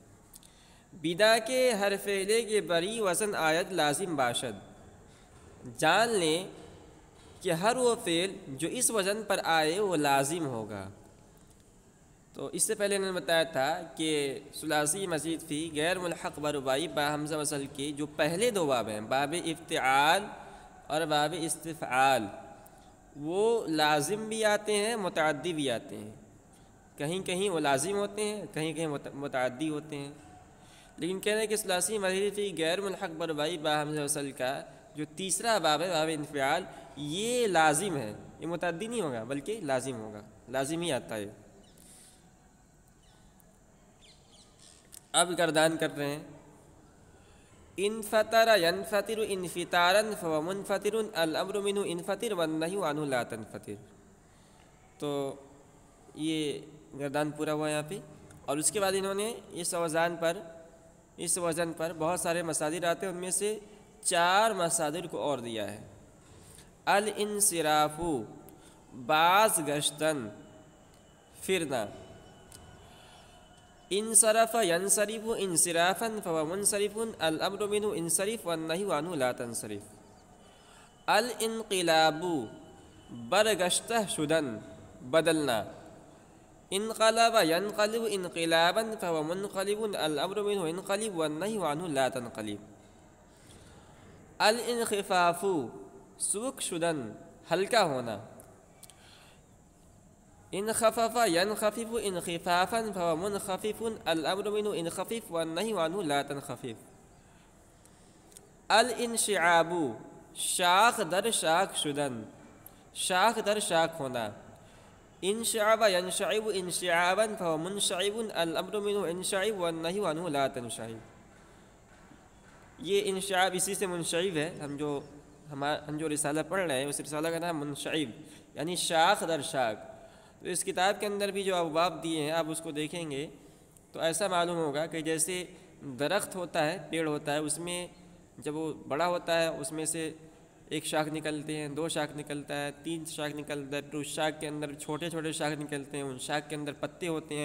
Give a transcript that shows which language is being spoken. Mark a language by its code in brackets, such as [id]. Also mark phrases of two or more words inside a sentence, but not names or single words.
[fa] بدا کے ہر فعلے کے بری وزن آیت لازم باشد، [ur] جان لیں کہ ہر وہ فعل جو اس وزن پر آئے وہ لازم ہوگا۔ تو اس سے پہلے انہوں نے بتایا تھا کہ [fa] ثلاثی مزید فی غیر ملحق بربائی با حمزہ وصل [ur] کے جو پہلے 2 باب ہیں، باب افتعال اور باب استفعال، وہ لازم بھی آتے ہیں، متعدی بھی آتے ہیں۔ کہیں کہیں وہ لازم ہوتے ہیں، کہیں کہیں متعدی ہوتے ہیں۔ لیکن کہہ رہے ہیں کہ [fa] ثلاثی مزید فی غیر ملحق بربائی با حمزہ وصل [ur] کا جو تیسرا باب ہے باب انفعال، یہ لازم ہے، یہ متعدی نہیں ہوگا بلکہ لازم ہوگا، لازم ہی آتا ہے۔ اب گردان کر رہے ہیں۔ [ar] انفطر ینفطر انفطارا فهو منفطر الامر منه انفطر والنهی عنه لا تنفطر۔ [ur] تو یہ گردان پورا ہوا یہاں پہ، اور اس کے بعد انہوں نے اس وزن پر بہت سارے مصادر آتے ہیں، ان میں سے 4 مصادر کو اور دیا ہے۔ [fa] الانصراف، باز گشتن، [ur] پھرنا۔ [ar] انصرف ینصرف انصرافا فهو منصرف الامر منه انصرف والنهی عنه لا تنصرف۔ [fa] الانقلاب، برگشتہ شدن، بدلنا۔ [ar] انقلب ینقلب انقلابا فهو منقلب الامر منه انقلب والنهی عنه لا تنقلب۔ الانخفاف، [fa] سبک شدن، [ur] ہلکا ہونا۔ [ar] انخفف ینخفف انخفافا فهو منخفف الامر منه انخفف والنهی عنه لا تنخفف۔ الانشعاب، [fa] شاخ در شاخ شدن، شاخ در شاخ ہونا۔ [ar] انشعب ینشعب انشعابا فهو منشعب الامر منه انشعب والنهی عنه لا تنشعب۔ [ur] یہ انشعاب اسی سے منشعب ہے، ہم جو رسالہ پڑھ رہے ہیں اس رسالہ کا نام منشعب یعنی [fa] شاخ در شاخ۔ [ur] تو اس کتاب کے اندر بھی جو ابواب دیے ہیں آپ اس کو دیکھیں گے تو ایسا معلوم ہوگا کہ جیسے درخت ہوتا ہے، پیڑ ہوتا ہے، اس میں جب وہ بڑا ہوتا ہے اس میں سے 1 شاخ نکلتے ہیں، 2 شاخ نکلتا ہے، 3 شاخ نکلتا ہے، پھر اس شاخ کے اندر چھوٹے چھوٹے شاخ نکلتے ہیں، ان شاخ کے اندر پتے ہوتے ہیں۔